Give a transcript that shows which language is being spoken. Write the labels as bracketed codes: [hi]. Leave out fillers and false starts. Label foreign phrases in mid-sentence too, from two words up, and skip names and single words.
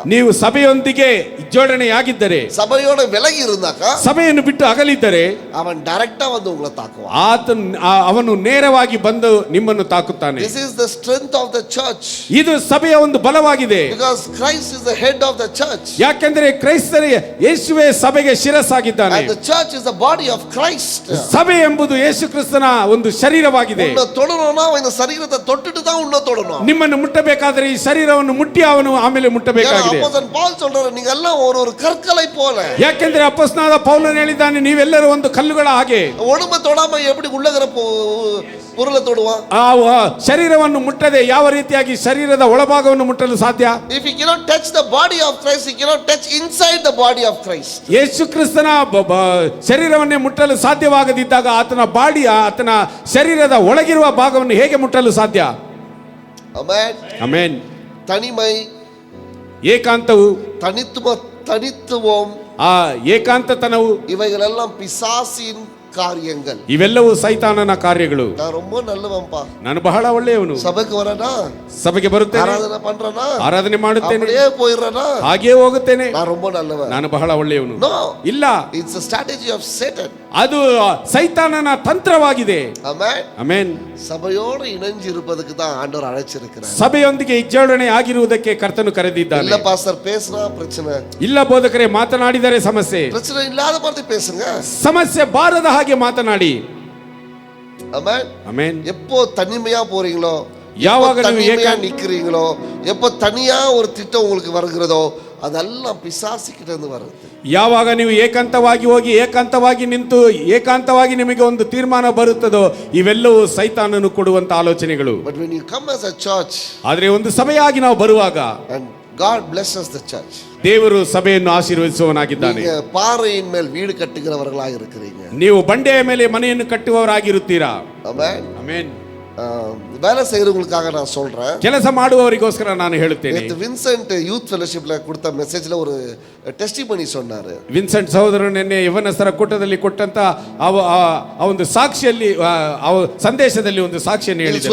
[kn] ನೀವು ಸಭೆಯೊಂದಿಗೆ ಜೋಡಣೆಯಾಗಿದ್ದರೆ, [ta] சபையோட விலகி இருந்தாக்கா, [kn] ಸಭೆಯನ್ನು ಬಿಟ್ಟು ಅಗಲಿದ್ದರೆ [ta] அவன் டைரக்டா வந்து உங்களை தாக்குவான். [kn] ಅವನು ನೇರವಾಗಿ ಬಂದು ನಿಮ್ಮನ್ನು ತಾಕುತ್ತಾನೆ. [en] This is the strength of the church. [kn] ಇದು ಸಭೆಯ ಒಂದು ಬಲವಾಗಿದೆ. [en] Because Christ is the head of the church. [kn] ಯಾಕೆಂದರೆ ಕ್ರೈಸ್ತರೇ ಯೇಸುವೇ ಸಭೆಗೆ ಶಿರಸ್ಸಾಗಿದ್ದಾನೆ. [en] And the church is the body of Christ. [kn] ಸಭೆ ಎಂಬುದು ಯೇಸು ಕ್ರಿಸ್ತನ ಒಂದು ಶರೀರವಾಗಿದೆ. [ta] உன்னை தொடணும்னா இந்த சரீரத்தை தொட்டுட்டு தான் உன்னை தொடணும். [kn] ನಿಮ್ಮನ್ನು ಮುಟ್ಟಬೇಕಾದರೆ ಈ ಶರೀರವನ್ನು ಮುಟ್ಟಿ ಅವನು ಆಮೇಲೆ ಮುಟ್ಟಬೇಕಾಗಿದೆ. [ta] அப்போஸ்தலன் பவுல் சொல்றாரு, நீங்க எல்லாம் ஒரு கற்களை போல. [kn] ಯಾಕೆಂದರೆ ಅಪೊಸ್ತಲನಾದ ಪೌಲನು ಹೇಳಿದ್ದಾನೆ, ನೀವೆಲ್ಲರೂ ಒಂದು ಕಲ್ಲುಗಳ ಹಾಗೆ. [ta] உடம்ப தொடாம எப்படி உள்ளகிற பொருளை தொடுவான்? [kn] ಶರೀರವನ್ನು ಮುಟ್ಟದೆ ಯಾವ ರೀತಿಯಾಗಿ ಶರೀರದ ಒಳಭಾಗವನ್ನು ಮುಟ್ಟಲು ಸಾಧ್ಯ? [en] If he cannot touch the body of Christ, he cannot touch inside the body of Christ. [kn] ಯೇಸು ಕ್ರಿಸ್ತನ ಶರೀರವನ್ನೇ ಮುಟ್ಟಲು ಸಾಧ್ಯವಾಗದಿದ್ದಾಗ ಆತನ ಶರೀರದ ಒಳಗಿರುವ ಭಾಗವನ್ನು ಹೇಗೆ ಮುಟ್ಟಲು ಸಾಧ್ಯ? ಆಮೆನ್. ಆಮೆನ್. [ta] தனிமை, [kn] ಏಕಾಂತವು, [ta] தனித்துவம், [kn] ಏಕಾಂತತನವು [ta] இவைகளெல்லாம் பிசாசின் காரியங்கள். [kn] ಇವೆಲ್ಲವೂ ಸೈತಾನನ ಕಾರ್ಯಗಳು. [ta] நான் ரொம்ப நல்லவன்பா, [kn] ನಾನು ಬಹಳ ಒಳ್ಳೆಯವನು, [ta] சபைக்கு வரேனா, [kn] ಸಭೆಗೆ ಬರುತ್ತೇನೆ, [ta] ஆராதனை பண்றேனா, [kn] ಆರಾಧನೆ ಮಾಡುತ್ತೇನೆ, [ta] அப்படியே போயிடுறேனா, [kn] ಹಾಗೇ ಹೋಗುತ್ತೇನೆ, [ta] நான் ரொம்ப நல்லவன். [kn] ನಾನು ಬಹಳ ಒಳ್ಳೆಯವನು. [en] No, [kn] ಇಲ್ಲ, [en] it's a strategy of Satan. [kn] ಅದು ಸೈತಾನನ ತಂತ್ರವಾಗಿದೆ. ಆಮೆನ್. ಆಮೆನ್. [ta] ಸಭೆಯೋடு இணைஞ்சு இருப்பதுக்கு தான் ஆண்டவர் அழைச்சிருக்கிறார். [kn] ಸಭೆಯೊಂದಿಗೆ ಜೋಡಣೆ ಆಗಿರುವುದಕ್ಕೆ ಕರ್ತನು ಕರೆದಿದ್ದಾನೆ. [ta] இல்ல பாஸ்டர் பேசினா பிரச்சனை, [kn] ಇಲ್ಲ ಬೋಧಕರೇ ಮಾತನಾಡಿದರೆ ಸಮಸ್ಯೆ, [ta] பிரச்சனை இல்லாத மாதிரி பேசுங்க. [kn] ಸಮಸ್ಯೆ ಬಾರದ ಹಾಗೆ ಮಾತನಾಡಿ. [ta] ஆமென். [kn] ಆಮೆನ್. [ta] எப்போ தனிமையா போறீங்களோ, [kn] ಯಾವಾಗ ನೀವು [ta] தனிமையா நிக்கிறீங்களோ, எப்போ தனியா ஒரு திட்டம் உங்களுக்கு வருகிறதோ, அதெல்லாம் பிசாசுகிட்ட இருந்து வருது. [kn] ಯಾವಾಗ ನೀವು ಏಕಾಂತವಾಗಿ ಹೋಗಿ ಏಕಾಂತವಾಗಿ ನಿಂತು ಏಕಾಂತವಾಗಿ ನಿಮಗೆ ಒಂದು ತೀರ್ಮಾನ ಬರುತ್ತದೋ, ಇವೆಲ್ಲವೂ ಸೈತಾನನು ಕೊಡುವಂತ ಆಲೋಚನೆಗಳು. [en] But when you come as a church, [kn] ಆದರೆ ಒಂದು ಸಭೆಯಾಗಿ ನಾವು ಬರುವಾಗ [en] and God blesses the church, [kn] ದೇವರು ಸಭೆಯನ್ನು ಆಶೀರ್ವದಿಸುವವನಾಗಿದ್ದಾನೆ. [ta] நீங்க பாறையின் மேல் வீடு கட்டுகிறவர்களாக இருக்கிறீங்க. [kn] ನೀವು ಬಂಡೆಯ ಮೇಲೆ ಮನೆಯನ್ನು ಕಟ್ಟುವವರಾಗಿರುತ್ತೀರಾ. [ta] ஆமென். [kn] ಆಮೆನ್. [ta] வேலை செய்யறவங்களுக்காக நான் சொல்றேன், [kn] ಕೆಲಸ ಮಾಡುವವರಿಗೋಸ್ಕರ ನಾನು ಹೇಳುತ್ತೇನೆ. [ta] வின்சென்ட் யூத் ஃபெலோஷிப்ல கொடுத்த மெசேஜ்ல ஒரு ಟೆಸ್ಟಿಮನಿ சொன்னாரு. [kn] ವಿನ್ಸೆಂಟ್ ಸಹೋದರರು ನಿನ್ನೆ ಯವನಸ್ಥರ ಕೂಟದಲ್ಲಿ ಕೊಟ್ಟಂತ ಒಂದು ಸಾಕ್ಷಿಯಲ್ಲಿ ಸಂದೇಶದಲ್ಲಿ ಒಂದು ಸಾಕ್ಷಿಯನ್ನು ಹೇಳಿದರು.